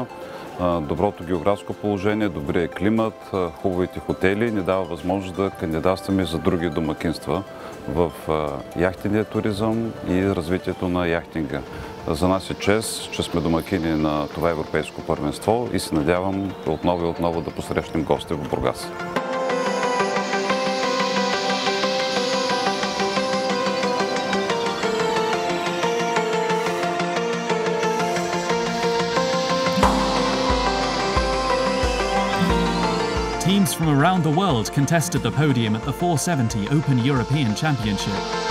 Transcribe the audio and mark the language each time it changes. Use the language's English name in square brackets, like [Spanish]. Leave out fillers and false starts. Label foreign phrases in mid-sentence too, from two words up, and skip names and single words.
[Bulgarian] Доброто географско положение, добрия климат, хубавите хотели ни дава възможност да кандидатстваме за други домакинства в яхтения туризъм и развитието на яхтинга. За нас е чест, че сме домакини на това европейско първенство и се надявам отново и отново да посрещнем гости в Бургас. [English] Teams from around the world contested the podium at the 470 Open European Championship.